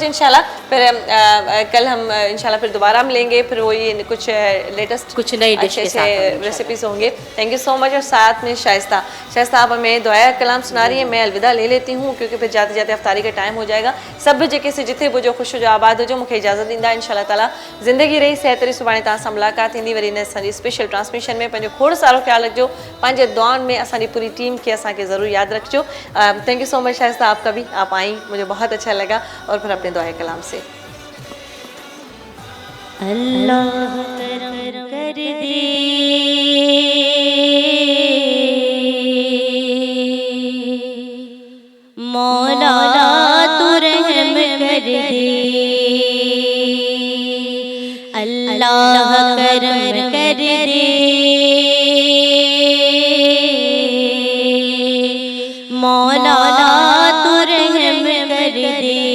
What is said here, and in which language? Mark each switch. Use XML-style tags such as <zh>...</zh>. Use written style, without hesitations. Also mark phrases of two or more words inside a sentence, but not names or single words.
<ur>ان شاءاللہ پھر کل ہم ان شاءاللہ پھر دوبارہ ملیں گے، پھر وہ یہ کچھ لیٹسٹ کچھ نئی ڈش کے ساتھ ہم ریسیپیز ہوں گے.</ur> <en>thank you so much.</en> <ur>اور ساتھ میں شائستہ، شائستہ آپ ہمیں دعا کلام سنا رہی ہے. میں الوداع لے لیتی ہوں کیونکہ پھر جاتے جاتے افطاری کا ٹائم ہو جائے گا. سب جگہ سے جتھے وہ جو خوش ہو، جو آباد ہو، جو مجھے اجازت ڈیندا ان شاءاللہ تعالیٰ.</ur> <sd>ज़िंदगी रही सेहत रही, सुभाणे तव्हां सां मुलाक़ात थींदी वरी इन असांजी स्पेशल ट्रांसमिशन में। पंहिंजो खोड़ सारो ख्याल रखिजो, पंहिंजे दुआउनि में असांजी पूरी टीम खे असांखे ज़रूर यादि रखिजो।</sd> <en>thank you so much Shaista,</en> <ur>آپ کا بھی، آپ آئی، مجھے بہت اچھا لگا. اور پھر اپنے دعا کلام سے اللہ کرم کر دے، مولا تو رحم کر دے، اللہ کرم کر دے، مولا تو رحم کر دے.</ur>